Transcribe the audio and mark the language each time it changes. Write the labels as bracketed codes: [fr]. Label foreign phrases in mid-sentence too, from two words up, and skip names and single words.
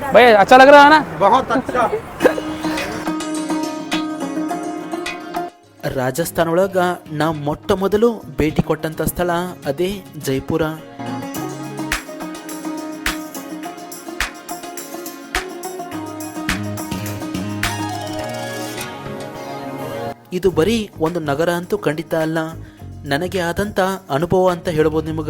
[hi] भाई अच्छा लग रहा है ना? बहुत अच्छा. [kn] ರಾಜಸ್ಥಾನ ಒಳಗ ನಾ ಮೊಟ್ಟ ಮೊದಲು ಭೇಟಿ ಕೊಟ್ಟಂತ ಸ್ಥಳ ಅದೇ ಜೈಪುರ. ಇದು ಬರೀ ಒಂದು ನಗರ ಅಂತೂ ಖಂಡಿತ ಅಲ್ಲ, ನನಗೆ ಆದಂತ ಅನುಭವ ಅಂತ ಹೇಳ್ಬೋದು ನಿಮಗ.